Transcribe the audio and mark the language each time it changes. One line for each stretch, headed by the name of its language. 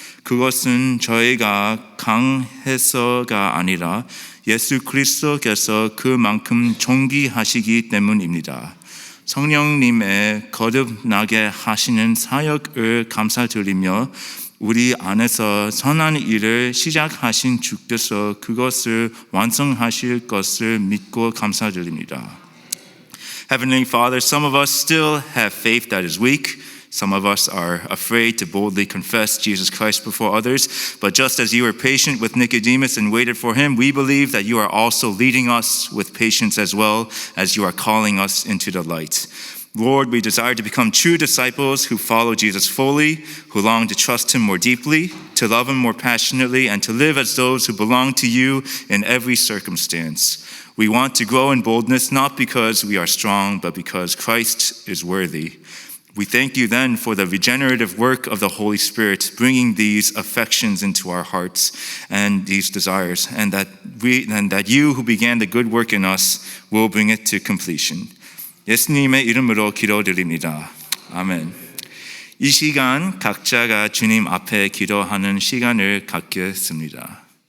Korean: 그것은 저희가 강해서가 아니라 예수 그리스도께서 그만큼 존귀하시기 때문입니다. 성령님의 거듭나게 하시는 사역을 감사드리며 우리 안에서 선한 일을 시작하신 주께서 그것을 완성하실 것을 믿고 감사드립니다.
English: Heavenly Father, some of us still have faith that is weak. Some of us are afraid to boldly confess Jesus Christ before others. But just as you were patient with Nicodemus and waited for him, we believe that you are also leading us with patience as well as you are calling us into the light. Lord, we desire to become true disciples who follow Jesus fully, who long to trust him more deeply, to love him more passionately, and to live as those who belong to you in every circumstance. We want to grow in boldness not because we are strong, but because Christ is worthy. We thank you then for the regenerative work of the Holy Spirit, bringing these affections into our hearts and these desires, and that you who began the good work in us will bring it to completion.
Korean: 예수님의 이름으로 기도드립니다. 아멘. 이 시간 각자가 주님 앞에 기도하는 시간을 갖겠습니다.